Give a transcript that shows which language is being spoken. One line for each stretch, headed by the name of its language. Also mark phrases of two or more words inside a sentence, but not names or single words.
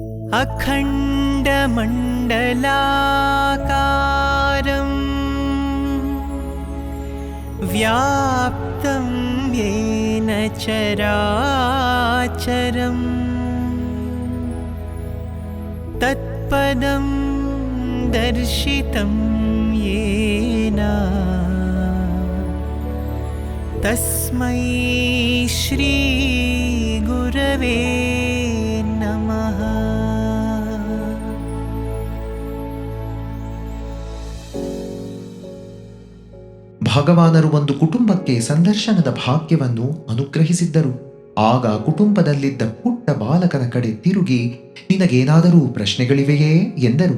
Sanskrit: अखण्डमण्डलाकारं व्याप्तं येन चराचरं तत्पदं दर्शितं येन तस्मै श्री गुरवे नमः.
Kannada: ಭಗವಾನರು ಒಂದು ಕುಟುಂಬಕ್ಕೆ ಸಂದರ್ಶನದ ಭಾಗ್ಯವನ್ನು ಅನುಗ್ರಹಿಸಿದ್ದರು. ಆಗ ಕುಟುಂಬದಲ್ಲಿದ್ದ ಪುಟ್ಟ ಬಾಲಕನ ಕಡೆ ತಿರುಗಿ, ನಿನಗೇನಾದರೂ ಪ್ರಶ್ನೆಗಳಿವೆಯೇ ಎಂದರು.